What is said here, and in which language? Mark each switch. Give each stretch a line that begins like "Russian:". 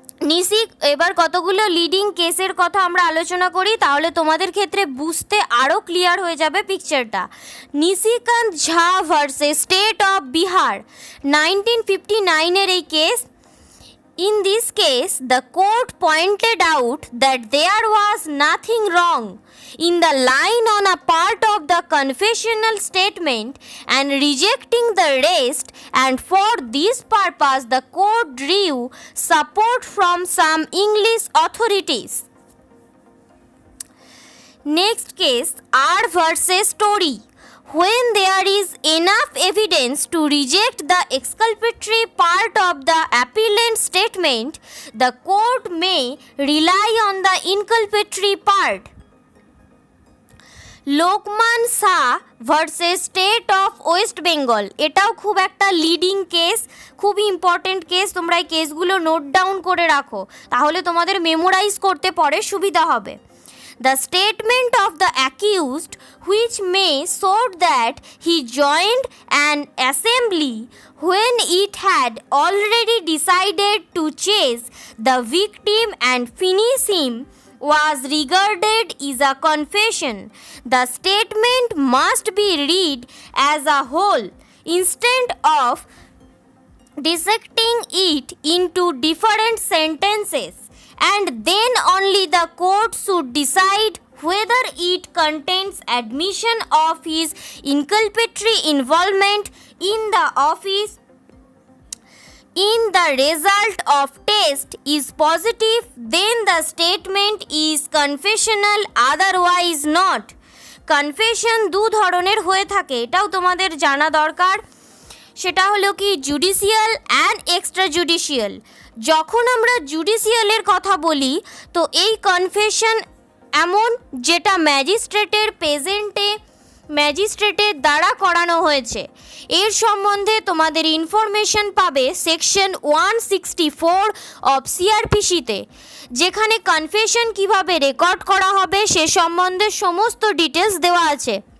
Bangla: নিশিক, এবার কতগুলো লিডিং কেসের কথা আমরা আলোচনা করি, তাহলে তোমাদের ক্ষেত্রে বুঝতে আরও ক্লিয়ার হয়ে যাবে পিকচারটা। নিশিকান্ত ঝা ভার্সেস স্টেট অফ বিহার, 1959-এর এই case.
English: In this case, the court pointed out that there was nothing wrong in the line on a part of the confessional statement and rejecting the rest, and for this purpose the court drew support from some English authorities. Next case, R versus Story. When there is enough evidence to reject the exculpatory part of the appellant's statement, the court may rely on the inculpatory part.
Bangla: Lokman Shah versus state of West Bengal, এটাও খুব একটা leading case, খুবই important case. তোমরা এই কেসগুলো note down করে রাখো, তাহলে তোমাদের মেমোরাইজ করতে পরে সুবিধা হবে।
English: The statement of the accused, which may show that he joined an assembly when it had already decided to chase the victim and finish him, was regarded as a confession. The statement must be read as a whole instead of dissecting it into different sentences, and then only the court should decide whether it contains admission of his inculpatory involvement in the office. In the result of test is positive, then the statement is confessional, otherwise not.
Bangla: Confession দু ধরনের হয়ে থাকে, এটাও তোমাদের জানা দরকার। সেটা হলো কি জুডিশিয়াল অ্যান্ড এক্সট্রা জুডিশিয়াল। যখন আমরা জুডিশিয়ালের কথা বলি তো এই কনফেশন এমন যেটা ম্যাজিস্ট্রেটের প্রেজেন্টে ম্যাজিস্ট্রেটের দ্বারা করানো হয়েছে, এর সম্বন্ধে তোমাদের ইনফরমেশন পাবে সেকশন 164 অফ সিআরপিসিতে, যেখানে কনফেশন কিভাবে রেকর্ড করা হবে সে সম্বন্ধে সমস্ত ডিটেলস দেওয়া আছে।